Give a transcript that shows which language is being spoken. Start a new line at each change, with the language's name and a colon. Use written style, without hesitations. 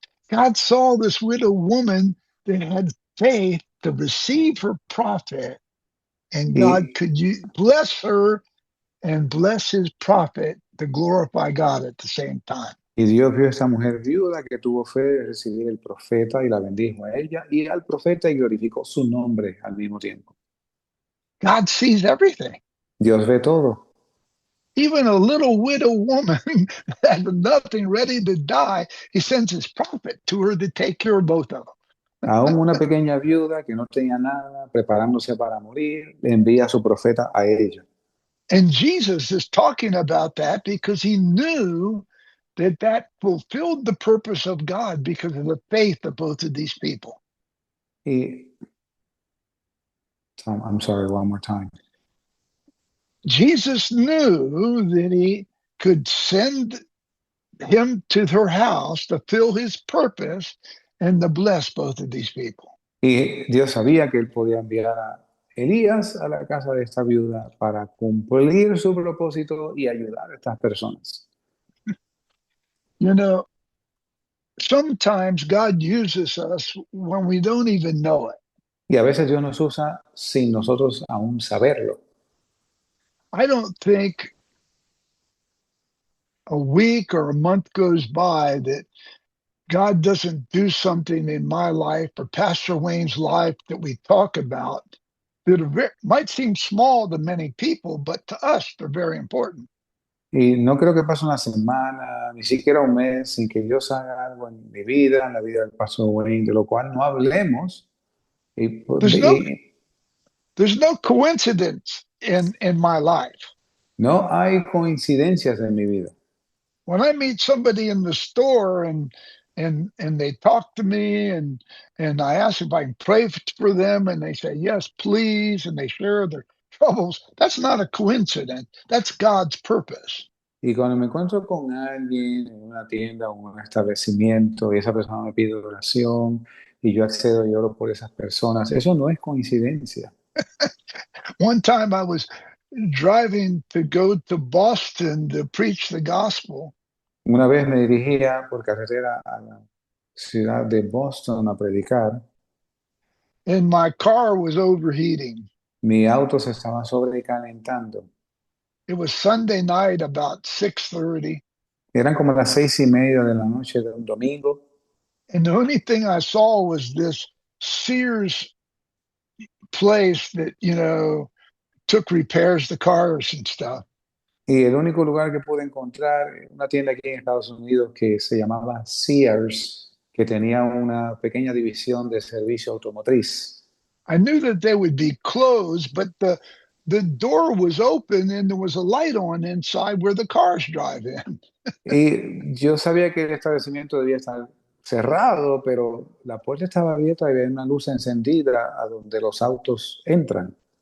English: God saw this widow woman that had faith to receive her prophet, and God
Spanish: Y,
English: could bless her and bless his prophet to glorify God at the same time.
Spanish: y Dios vio a esta mujer viuda que tuvo fe de recibir el profeta y la bendijo a ella y al profeta y glorificó su nombre al mismo tiempo.
English: God sees everything.
Spanish: Dios ve todo.
English: Even a little widow woman that had nothing ready to die, he sends his prophet to her to take care of both of them.
Spanish: Aún una pequeña viuda que no tenía nada, preparándose para morir, le envía a su profeta a ella.
English: And Jesus is talking about that because he knew that that fulfilled the purpose of God because of the faith of both of these people. Y, I'm sorry, one more time. Jesus knew that he could send him to her house to fill his purpose and to bless both of these people.
Spanish: Y Dios sabía que él podía enviar a Elías a la casa de esta viuda para cumplir su propósito y ayudar a estas personas.
English: You know, sometimes God uses us when we don't even know it.
Spanish: Y a veces Dios nos usa sin nosotros aún saberlo.
English: I don't think a week or a month goes by that God doesn't do something in my life or Pastor Wayne's life that we talk about that might seem small to many people, but to us, they're very important.
Spanish: Y no creo que pase una semana, ni siquiera un mes, sin que Dios haga algo en mi vida, en la vida del pastor Wayne, de lo cual no hablemos. Y,
English: There's no
Spanish: y
English: there's no coincidence in my life.
Spanish: no hay coincidencias en mi vida.
English: When I meet somebody in the store and they talk to me and I ask if I can pray for them and they say yes please and they share their troubles, that's not a coincidence. That's God's purpose.
Spanish: Y cuando me encuentro con alguien en una tienda o en un establecimiento y esa persona me pide oración y yo accedo y oro por esas personas, eso no es coincidencia.
English: One time I was driving to go to Boston to preach the gospel,
Spanish: Una vez me dirigía por carretera a la ciudad de Boston a predicar.
English: and my car was overheating.
Spanish: Mi auto se estaba sobrecalentando.
English: It was Sunday night about 6:30.
Spanish: Eran como las 6:30 de la noche de un domingo
English: And the only thing I saw was this Sears place that, took repairs to cars and stuff.
Spanish: Y el único lugar que pude encontrar, una tienda aquí en Estados Unidos que se llamaba Sears, que tenía una pequeña división de servicio automotriz.
English: I knew that they would be closed, but the door was open and there was a light on inside where the cars drive in.
Spanish: Y yo sabía que el establecimiento debía estar cerrado, pero la puerta estaba abierta y había una luz encendida a donde los autos entran.